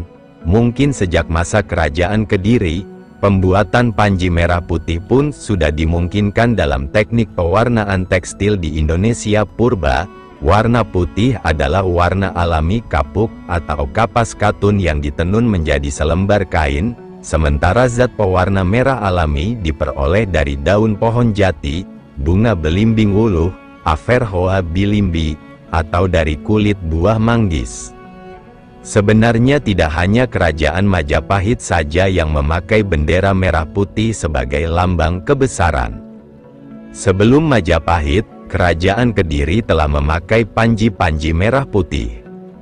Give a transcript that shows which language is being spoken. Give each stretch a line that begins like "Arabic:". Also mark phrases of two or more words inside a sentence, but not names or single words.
Indonesian: Mungkin sejak masa kerajaan Kediri, pembuatan panji merah putih pun sudah dimungkinkan dalam teknik pewarnaan tekstil di Indonesia purba. Warna putih adalah warna alami kapuk atau kapas katun yang ditenun menjadi selembar kain, sementara zat pewarna merah alami diperoleh dari daun pohon jati, bunga belimbing wuluh, Averrhoa bilimbi, atau dari kulit buah manggis. Sebenarnya tidak hanya kerajaan Majapahit saja yang memakai bendera merah putih sebagai lambang kebesaran. Sebelum Majapahit, kerajaan Kediri telah memakai panji-panji merah putih.